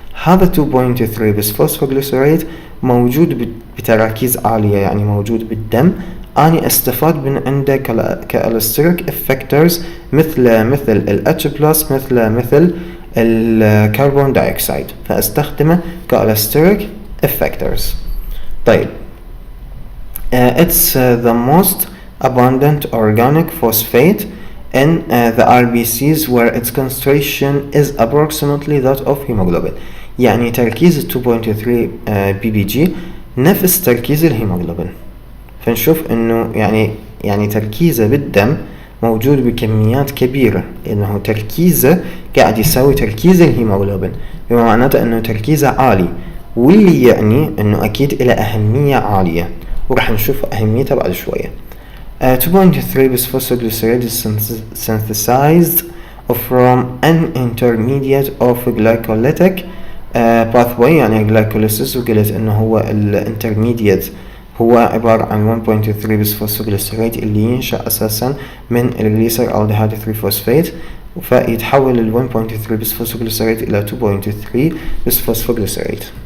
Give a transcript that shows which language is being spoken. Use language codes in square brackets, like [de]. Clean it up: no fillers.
[ar] هذا 2.3 bisphosphoglycerate موجود بتراكيز عالية، يعني موجود بالدم. أنا استفاد من عنده كالستريك افكتورز مثل ال H+، مثل الكربون دايوكسيد، فاستخدمه كالستريك افكتورز. طيب [en] it's the most abundant organic phosphate in the RBCs where its concentration is approximately that of hemoglobin. [ar] يعني تركيز 2.3 ppg نفس تركيز الهيموغلوبين. فنشوف انه يعني تركيزه بالدم موجود بكميات كبيرة، لانه تركيزه قاعد يساوي تركيز الهيموغلوبين، بما معناته انه تركيزه عالي، واللي يعني انه اكيد له اهمية عالية، وراح نشوف اهميتها بعد شوية. [en] 2.3 bisphosphoglycerate is synthesized from an intermediate of glycolytic pathway. [ar] يعني glycolysis، وقلت انه هو الانترميديت هو عبارة عن 1.3 bisphosphoglycerate اللي ينشأ اساسا من الجليسرالديهايد 3-phosphate، فيتحول ال 1.3 bisphosphoglycerate الى 2.3 bisphosphoglycerate.